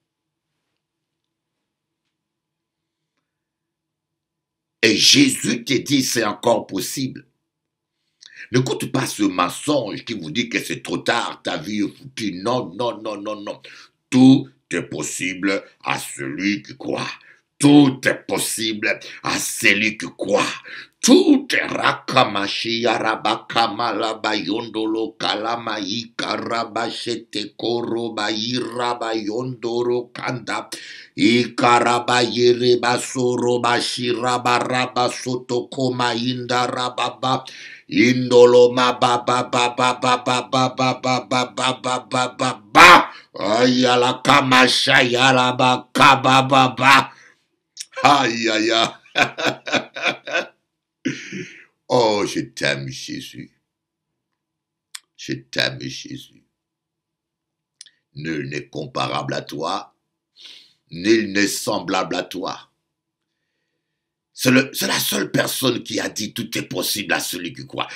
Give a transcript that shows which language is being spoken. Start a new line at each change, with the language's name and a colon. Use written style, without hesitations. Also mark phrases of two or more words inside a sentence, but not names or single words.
French: Et Jésus te dit, c'est encore possible. N'écoute pas ce mensonge qui vous dit que c'est trop tard, ta vie est foutue. Non, non, non, non, non. Tout est possible à celui qui croit. Tout est possible à celui qui croit. Tout est rakamashi arabakama labayondolo kalamayi karabashete korobayi rabayondoro kanda ikarabayi rebasoro bashiraba soto koma inda rababa indolo ma ba ba ba ba ba ba ba ba ba ba ba ba ba ba ba ayala kamasha yala ba ka ba ba ba aïe aïe aïe. Oh, je t'aime, Jésus. Je t'aime, Jésus. Nul n'est comparable à toi. Nul n'est semblable à toi. C'est la seule personne qui a dit tout est possible à celui qui croit.